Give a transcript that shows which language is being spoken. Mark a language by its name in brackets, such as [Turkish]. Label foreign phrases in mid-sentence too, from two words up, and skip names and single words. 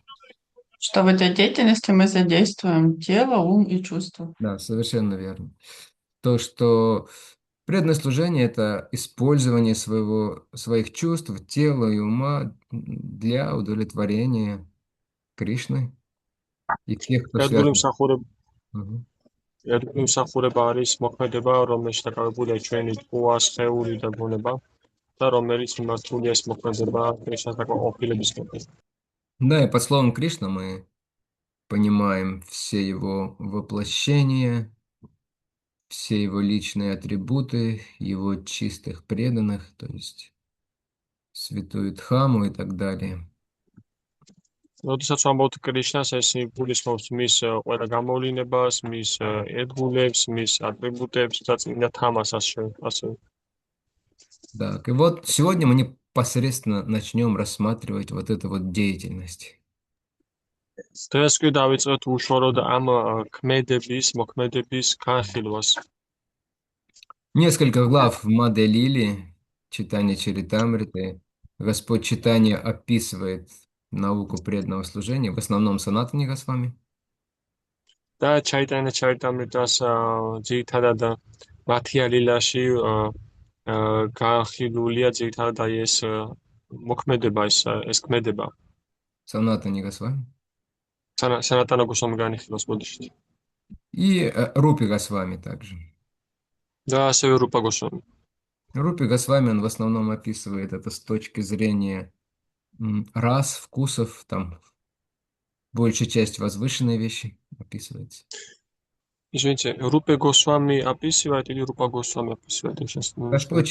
[Russian] что в этой деятельности мы задействуем тело, ум и чувства. да, совершенно верно. То, что преданное служение– это использование своих чувств, тела и ума для удовлетворения Кришны и тех, кто [Georgian] ერთგული [Russian] связан. [Georgian] მსახურება [Russian] Мгм. [Georgian] ერთგული მსახურება არის მოქმედება, რომელშიც დაკავებულია ჩვენი ტყუა, სხეული და ბუნება და რომელიც მიმართულია ეს მოქმედება Кришнას დაკავებულებისკენ. [Russian] Да, и под словом Кришна мы понимаем все его воплощения, все его личные атрибуты, его чистых преданных, то есть святую Дхаму и так далее. [Georgian] როდესაც ვამბობთ კრიშნას, ეს გულისხმობს მის ყველა გამოვლინებას, მის ერთგულებს, მის ატრიბუტებს და წმინდა თამას ასე. [Russian] Так, и вот сегодня мы непосредственно начнем рассматривать вот эту вот деятельность. [Georgian] დღეს კი დავიწყოთ უშუალოდ ამ მოქმედების განხილვას. [Russian] Несколько глав в Маде Лили, читание Чаритамриты. Господь Читания описывает науку преданного служения, в основном Санатани Госвами. [Georgian] და ჩაიტანა ჩაიტამრიტას ძირითადად მათია ლილაში განხილულია ძირითადად აი ეს მოქმედება, ეს ქმედება. [Russian] Санатани Госвами. [Georgian] სანატანა გოსვამი განიხილავს ბოდიში. [Russian] И Рупи Госвами также. [Georgian] და ასევე რუპა გოსვამი. [Russian] Рупи Госвами, он в основном описывает это с точки зрения рас, вкусов, там большая часть возвышенные вещи описывается. Извините, Рупе Госвами описывает или Рупа Госвами описывает? Я сейчас немножко не